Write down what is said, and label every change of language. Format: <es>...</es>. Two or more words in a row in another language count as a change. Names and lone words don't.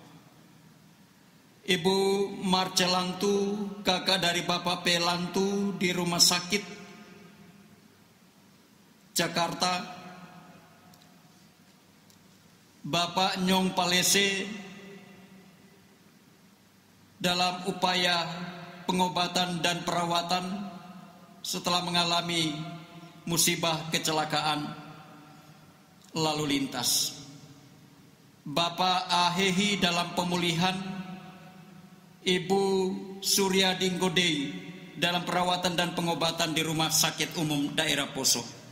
<id>Ibu Marcelantu, kakak dari Bapak Pelantu di rumah sakit Jakarta, Bapak Nyong Palese dalam upaya pengobatan dan perawatan setelah mengalami musibah kecelakaan lalu lintas. Bapak Ahehi dalam pemulihan, Ibu Surya Dinggodei dalam perawatan dan pengobatan di Rumah Sakit Umum Daerah Poso.</id>